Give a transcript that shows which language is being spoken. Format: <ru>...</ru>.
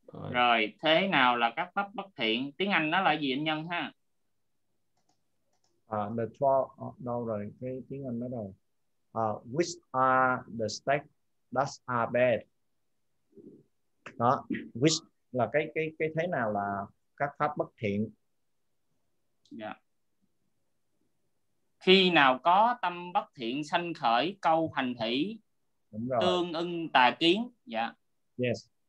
<vi>Rồi, thế nào là các pháp bất thiện? Tiếng Anh nó là gì anh Nhân ha? The 12, đâu rồi, cái tiếng Anh nó đâu?</vi> <en>Which are the steps that are bad?</en> <vi>Đó, which là cái thế nào là các pháp bất thiện? Yeah. Khi nào có tâm bất thiện sanh khởi, câu hành thỉ, tương ưng tà kiến? Dạ. Yeah. Yes.</vi>